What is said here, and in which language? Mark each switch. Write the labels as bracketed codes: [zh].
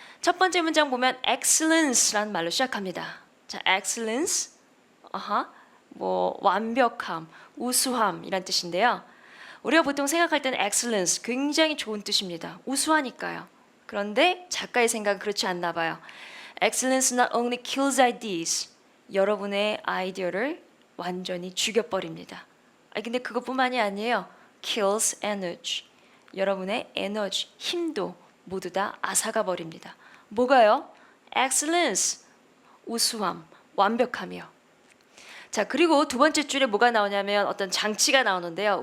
[ko] 첫 번째 문장 보면 excellence라는 말로 시작합니다. 자, excellence, 뭐 완벽함, 우수함 이란 뜻인데요. 우리가 보통 생각할 때는 excellence 굉장히 좋은 뜻입니다. 우수하니까요. 그런데 작가의 생각은 그렇지 않나 봐요. [en] Excellence not only kills ideas, [ko] 여러분의 아이디어를 완전히 죽여버립니다. 근데 그것뿐만이 아니에요. [en] kills energy, [ko] 여러분의 에너지, 힘도 모두 다 앗아가 버립니다. 뭐가요? excellence, 우수함, 완벽함이요. 자, 그리고 두 번째 줄에 뭐가 나오냐면 어떤 장치가 나오는데요.